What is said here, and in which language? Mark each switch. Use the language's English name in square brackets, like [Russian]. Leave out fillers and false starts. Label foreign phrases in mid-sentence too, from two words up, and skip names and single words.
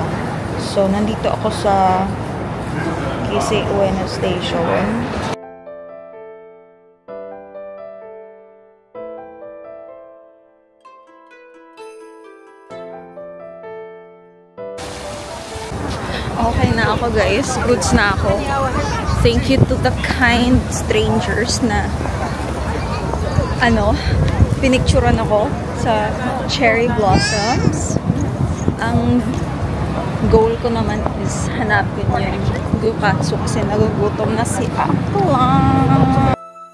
[Filipino] So, nandito ako sa Keisei Ueno Station. Okay na ako guys. Goods na ako. [English] Thank you to the kind strangers [Filipino] na pinicturean ako sa [English] cherry blossoms. [Filipino] Ang goal ko naman is hanapin yung gyukatsu kasi nagugutom na si Aqua.